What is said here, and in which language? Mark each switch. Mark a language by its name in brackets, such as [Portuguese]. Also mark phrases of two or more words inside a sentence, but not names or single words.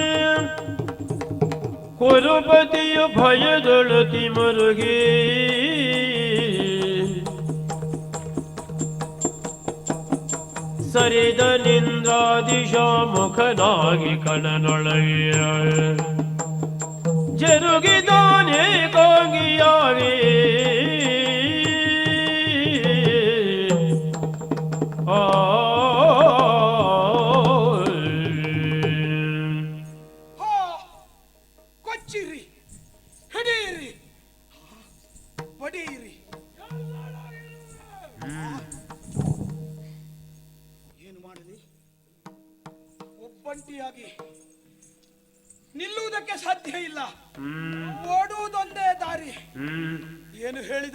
[Kannada] ಕುರುಪತಿಯು ಭಯದೊಳತಿ ಮರುಗಿ ಸರಿದ ನಿಂದ್ರಾದಿಶಾ ಮುಖನಾಗಿ ಕಣನೊಳಗೆಯ ಜರುಗಿದಾನೆ ಕಾಂಗಿಯಾಗಿ ಕೊಚ್ಚಿರಿ, ಹಿಡಿಯಿರಿ, ಬಡಿಯಿರಿ. ಏನು ಮಾಡಲಿ? ಒಬ್ಬಂಟಿಯಾಗಿ ನಿಲ್ಲುವುದಕ್ಕೆ ಸಾಧ್ಯ ಇಲ್ಲ. ಓಡುವುದೊಂದೇ ದಾರಿ. ಏನು ಹೇಳಿದ?